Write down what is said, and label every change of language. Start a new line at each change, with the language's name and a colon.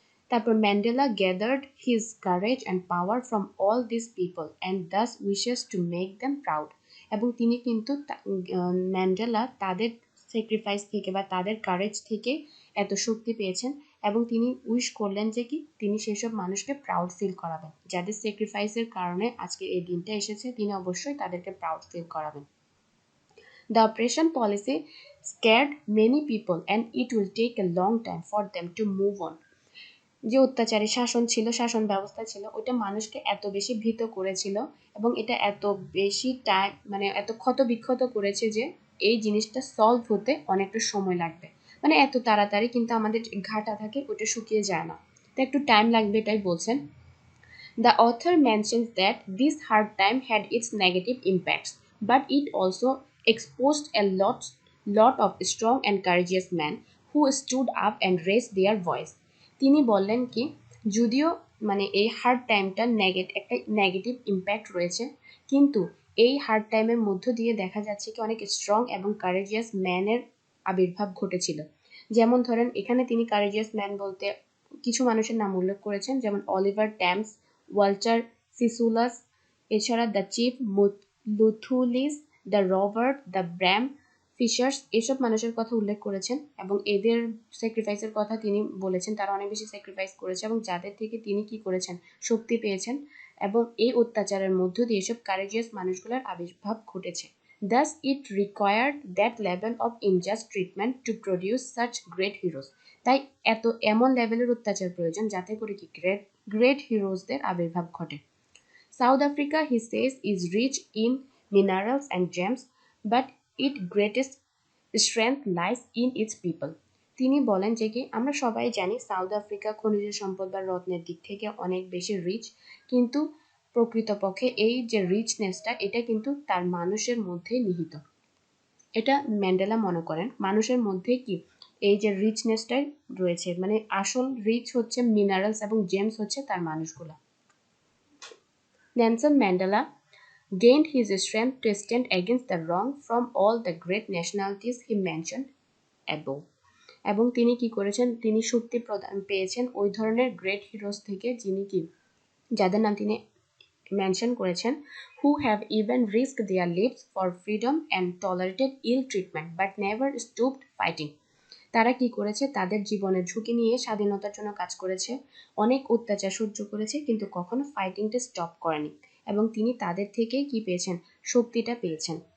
Bangla: তারপর
English: Mandela gathered his courage and power from all this people and thus wishes to make them proud,
Bangla: এবং তিনি কিন্তু Mandela তাদের sacrifice থেকে বা তাদের কারেজ থেকে এত শক্তি পেয়েছেন এবং তিনি উইশ করলেন যে কি তিনি সেসব মানুষকে প্রাউড ফিল করাবেন, যাদের স্যাক্রিফাইসের কারণে আজকে এই দিনটা এসেছে তিনি অবশ্যই তাদেরকে প্রাউড ফিল করাবেন।
English: The oppression policy scared many people and it will take a long time for them to move on.
Bangla: যে অত্যাচারী শাসন ছিল, শাসন ব্যবস্থা ছিল, ওটা মানুষকে এত বেশি ভীত করেছিল এবং এটা এত বেশি টাইম মানে এত ক্ষত বিক্ষত করেছে যে এই জিনিসটা সলভ হতে অনেকটা সময় লাগবে, মানে এত তাড়াতাড়ি কিন্তু আমাদের ঘাটা থাকে ওটা শুকিয়ে যায় না, তো একটু টাইম লাগবে এটাই বলছেন।
English: The author mentions that this hard time had its negative impacts, but it also exposed a lot of strong and courageous men who stood up and raised their voice.
Bangla: তিনি বললেন কি, যদিও মানে এই হার্ড টাইমটা একটা নেগেটিভ ইম্প্যাক্ট রয়েছে, কিন্তু এই হার্ড টাইমের মধ্য দিয়ে দেখা যাচ্ছে কি অনেক স্ট্রং এবং কারেজিয়াস ম্যানের আবির্ভাব ঘটেছিল। যেমন ধরেন এখানে তিনি কারেজিয়াস ম্যান বলতে কিছু মানুষের নাম উল্লেখ করেছেন, যেমন অলিভার ট্যাম্পস, ওয়াল্টার সিসুলাস, এছাড়া the chief লুথুলিস, the Robert, the ব্র্যাম fishers, এসব মানুষের কথা উল্লেখ করেছেন এবং এদের স্যাক্রিফাইসের কথা তিনি বলেছেন। তারা অনেক বেশি স্যাক্রিফাইস করেছে এবং যাদের থেকে তিনি কি করেছেন, শক্তি পেয়েছেন, এবং এই অত্যাচারের মধ্য দিয়ে এসব কারেজিয়াস মানুষগুলোর আবির্ভাব ঘটেছে।
English: Thus it required that level of unjust treatment to produce such great heroes.
Bangla: তাই এমন লেভেলের অত্যাচার প্রয়োজন যাতে করে কি গ্রেট হিরোজদের আবির্ভাব ঘটে।
English: South Africa, he says, is rich in minerals and gems, but its greatest strength lies in its people.
Bangla: তিনি বলেন যে কি আমরা সবাই জানি সাউথ আফ্রিকা খনিজ সম্পদ বা রত্নের দিক থেকে অনেক বেশি রিচ, কিন্তু প্রকৃতপক্ষে এই যে রিচনেসটা এটা কিন্তু তার মানুষের মধ্যেই নিহিত। এটা ম্যান্ডেলা মনে করেন মানুষের মধ্যে কি এই যে রিচনেসটাই রয়েছে, মানে আসল রিচ হচ্ছে মিনারেলস এবং জেমস হচ্ছে তার মানুষগুলা।
English: Nelson Mandela gained his strength to stand against the wrong from all the great nationalities he mentioned above.
Bangla: এবং তিনি কি করেছেন, তিনি শক্তি পেয়েছেন ওই ধরনের গ্রেট হিরোজ থেকে যিনি কি যাদের নাম তিনি মেনশন করেছেন,
English: who have even risked their lives for freedom and tolerated ill treatment but never stopped fighting.
Bangla: তারা কি করেছে, তাদের জীবনের ঝুঁকি নিয়ে স্বাধীনতার জন্য কাজ করেছে, অনেক অত্যাচার সহ্য করেছে, কিন্তু কখনো ফাইটিংটা স্টপ করেনি, এবং তিনি তাদের থেকেই কি পেয়েছেন, শক্তিটা পেয়েছেন।